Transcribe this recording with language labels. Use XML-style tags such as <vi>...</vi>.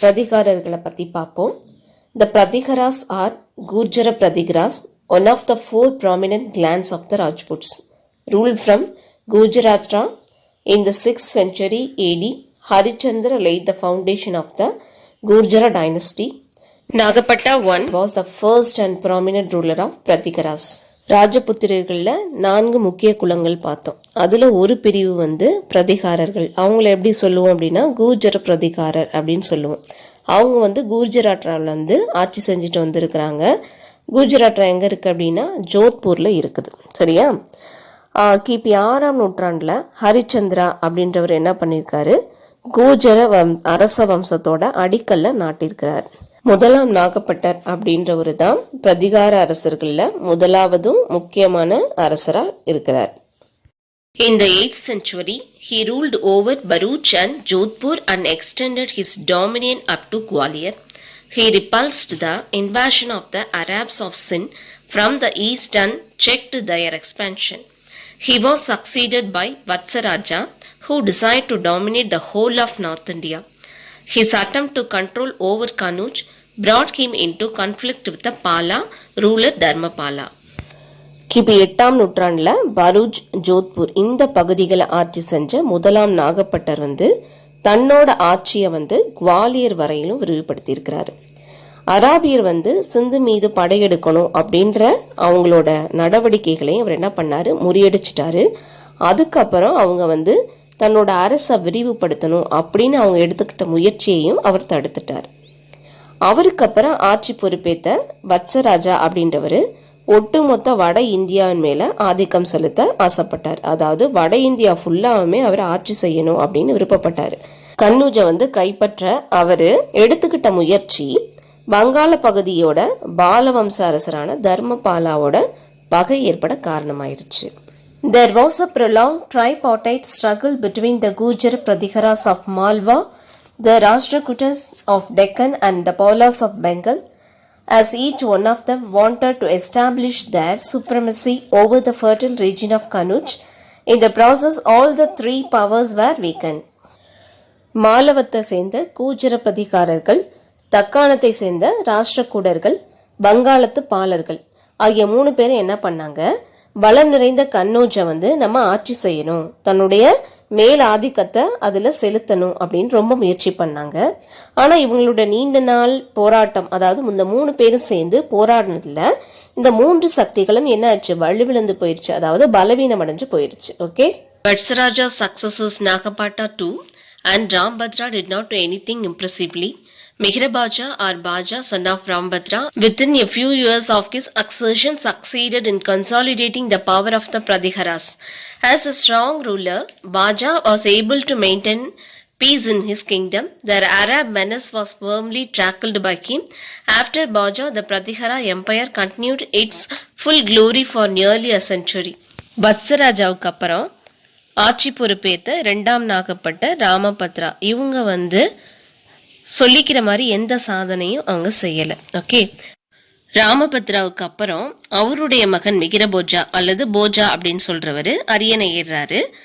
<ta>பிரதிகாரர்களை பற்றி பார்ப்போம்.</ta> <en>The Pratikaras are Gurjara Pratikaras, one of the 4 prominent clans of the Rajputs. Ruled from Gujarata in the 6th century AD, Harichandra laid the foundation of the Gurjara dynasty. Nagapata I was the first and prominent ruler of Pratikaras.</en> <ta>ராஜபுத்திரர்களில் 4 முக்கிய குலங்கள் பார்த்தோம். அதில் ஒரு பிரிவு வந்து பிரதிகாரர்கள். அவங்கள எப்படி சொல்லுவோம் அப்படின்னா கூர்ஜர பிரதிகாரர் அப்படின்னு சொல்லுவோம். அவங்க வந்து குஜராத்தில் வந்து ஆட்சி செஞ்சுட்டு வந்திருக்கிறாங்க. குஜராத் எங்கே இருக்குது அப்படின்னா ஜோத்பூரில் இருக்குது. சரியா? கிபி 6ஆம் நூற்றாண்டில் ஹரிச்சந்திரா அப்படின்றவர் என்ன பண்ணியிருக்காரு, கூஜர அரச வம்சத்தோட அடிக்கல்ல நாட்டிருக்கிறார். முதலாம் நாகப்பட்டர் அப்படின்றவர் தான் பிரதிகார அரசர்களில் முதலாவதும் முக்கியமான அரசராக இருக்கிறார்.</ta> <en>In the 8th century, he ruled over Bharuch and Jodhpur and extended his dominion up to Gwalior. He repulsed the invasion of the Arabs of Sind from the east and checked their expansion. He was succeeded by Vatsaraja, who decided to dominate the whole of North India. His attempt to control over Kanuj brought him into conflict with the Pala ruler Dharmapala.</en> <ta>கிபி 8ஆம் நூற்றாண்டில் பரூச், ஜோத்பூர் இந்த பகுதிகளை ஆட்சி செஞ்ச முதலாம் நாகப்பட்டர் வந்து தன்னோட ஆட்சியை வந்து குவாலியர் வரையிலும் விரிவுபடுத்தியிருக்கிறாரு. அராபியர் வந்து சிந்து மீது படையெடுக்கணும் அப்படின்ற அவங்களோட நடவடிக்கைகளையும் அவர் என்ன பண்ணாரு, முறியடிச்சிட்டாரு. அதுக்கப்புறம் அவங்க வந்து தன்னோட அரசை விரிவுபடுத்தணும் அப்படின்னு அவங்க எடுத்துக்கிட்ட முயற்சியையும் அவர் தடுத்துட்டார். அவருக்கு அப்புறம் ஆட்சி பொறுப்பேற்ற வத்சராஜா அப்படின்றவர் ஒட்டுமொத்த வட இந்தியாவின் மேல ஆதிக்கம் செலுத்த ஆசைப்பட்டார். அதாவது வட இந்தியா ஃபுல்லாவுமே அவர் ஆட்சி செய்யணும் அப்படின்னு விருப்பப்பட்டார். கன்னூஜை வந்து கைப்பற்ற அவர் எடுத்துக்கிட்ட முயற்சி வங்காள பகுதியோட பாலவம்ச அரசரான தர்மபாலாவோட பகை ஏற்பட காரணமாயிருச்சு.</ta> <en>There was a prolonged tripartite struggle between the Gujara Pratikaras of Malwa, the Rashtrakutas of Deccan and the Palas of Bengal, as each one of them wanted to establish their supremacy over the fertile region of Kanuj. In the process, all the 3 powers were weakened.</en> <ta>மாலவத்தை சேர்ந்த கூஜர பிரதிகாரர்கள், தக்காணத்தை சேர்ந்த ராஷ்டிரகூடர்கள், வங்காளத்து பாலர்கள் ஆகிய 3 பேரும் என்ன பண்ணாங்க, வளம் நிறைந்த கன்னௌஜை வந்து நம்ம ஆட்சி செய்யணும், தன்னுடைய மேல் ஆதிக்கத்தை அதில் செலுத்தணும் அப்படின்னு ரொம்ப முயற்சி பண்ணாங்க. ஆனால் இவங்களோட நீண்ட நாள் போராட்டம், அதாவது இந்த 3 பேரும் சேர்ந்து போராடினதுல இந்த 3 சக்திகளும் என்ன ஆச்சு, வலுவிழந்து போயிருச்சு, அதாவது பலவீனம் அடைஞ்சு போயிருச்சு. Okay.</ta> <en>Vatsaraja's successors Nagapata II and Rambhadra did not do anything impressively. Mihrabaja or Baja, son of Rambhadra, within a few years of his accession succeeded in consolidating the power of the Pratikaras. As a strong ruler, Baja was able to maintain peace in his kingdom. Their Arab menace was firmly tackled by him. After Baja, the Pratikara empire continued its full glory for nearly a century.</en> <ta>வத்சராஜாவுக்கு அப்புறம் ஆட்சி பொறுப்பேற்ற 2ஆம் நாகப்பட்ட ராமபத்ரா, இவங்க வந்து சொல்லிக்கிற மாதிரி எந்த சாதனையும் அவங்க செய்யலை. ஓகே. ராமபத்ராவுக்கு அப்புறம் அவருடைய மகன் மிகிரபோஜா அல்லது போஜா அப்படின்னு சொல்றவர் அரியணை ஏறாரு.</ta>